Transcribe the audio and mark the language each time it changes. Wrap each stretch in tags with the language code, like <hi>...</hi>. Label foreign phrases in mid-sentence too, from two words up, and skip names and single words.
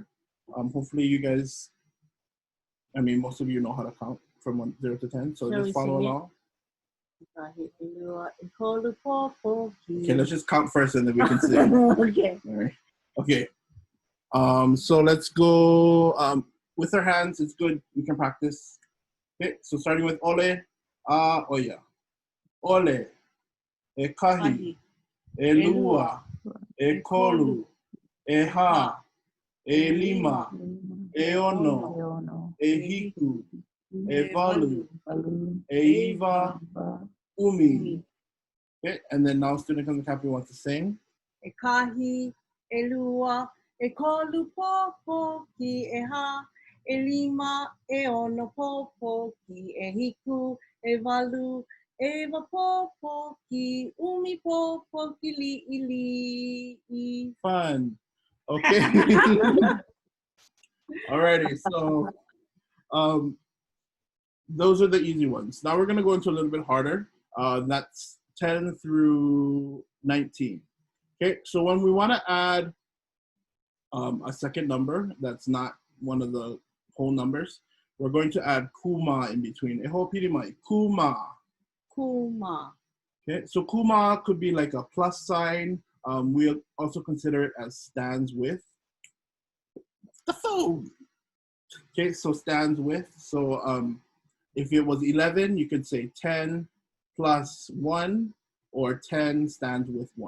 <en>Hopefully you guys, I mean, most of you know how to count from 0 to 10, so Shall just follow along. Okay, let's just count first and then we can see. Okay. All right. Okay. So let's go with our hands. It's good. We can practice. Okay.</en> <haw>So starting with ole, oya, ole, e kahi, e lua, e kolu, e ha, e lima, e ono, e hiku, e walu, e iwa, umi.</haw> <en>Okay. And then now student comes happy wants to sing.</en> <haw>E kahi, e lua, e kolu popo ki e ha, e lima, e ono popo ki e hiku, e walu, Eva popo ki umi popo ki liʻiliʻi.</haw> <en>Fun. Okay. Alrighty, so those are the easy ones. Now we're gonna go into a little bit harder. That's 10 through 19. Okay, so when we wanna add a second number that's not one of the whole numbers, we're going to add kuma in between.</en> <haw>E hoʻopili mai,</haw> <en>kuma. Kuma. Okay, so kuma could be like a plus sign. We also consider it as stands with. The phone. Okay, so stands with. So if it was 11, you could say 10 plus 1, or 10 stands with 1.</en>